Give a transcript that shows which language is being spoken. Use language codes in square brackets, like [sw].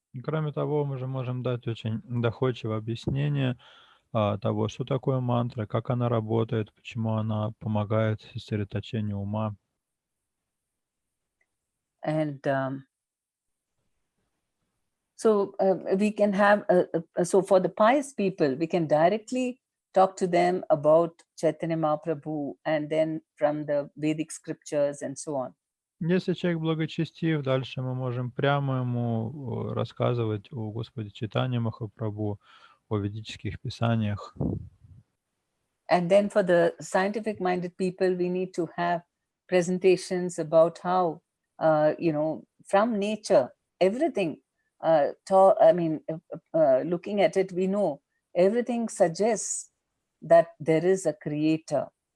[ru] Кроме того, мы же можем дать очень доходчивое объяснение того, что такое мантра, как она работает, почему она помогает сосредоточению ума. [en] And so we can have, so for the pious people, we can directly talk to them about Chaitanya Mahaprabhu and then from the Vedic scriptures and so on. [ru] Если человек благочестив, дальше мы можем прямо ему рассказывать о Господе Чайтанье Махапрабху, о ведических писаниях. [en] And then for the scientific-minded people, we need to have presentations about how, from nature, everything looking at it, we know everything suggests that there is a creator.